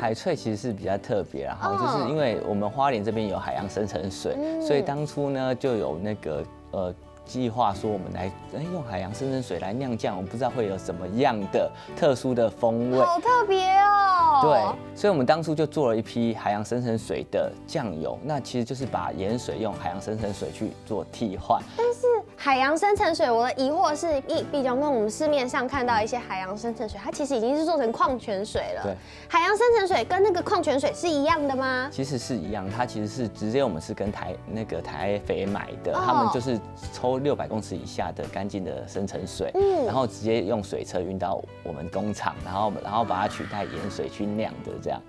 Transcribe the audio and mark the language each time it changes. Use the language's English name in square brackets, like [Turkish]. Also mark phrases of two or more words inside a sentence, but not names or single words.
[Chinese] 海脆其實是比較特別，然後就是因為我們花蓮這邊有海洋深層水，所以當初呢就有那個計劃說我們來用海洋深層水來釀醬，我不知道會有什麼樣的特殊的風味，好特別哦。對，所以我們當初就做了一批海洋深層水的醬油，那其實就是把鹽水用海洋深層水去做替換。但是海洋深层水，我的疑惑是，比方跟我们市面上看到一些海洋深层水，它其实已经是做成矿泉水了。对，海洋深层水跟那个矿泉水是一样的吗？其实是一样，它其实是直接我们是跟台肥买的，他们就是抽600公尺以下的干净的深层水，然后直接用水车运到我们工厂，然后把它取代盐水去酿的这样。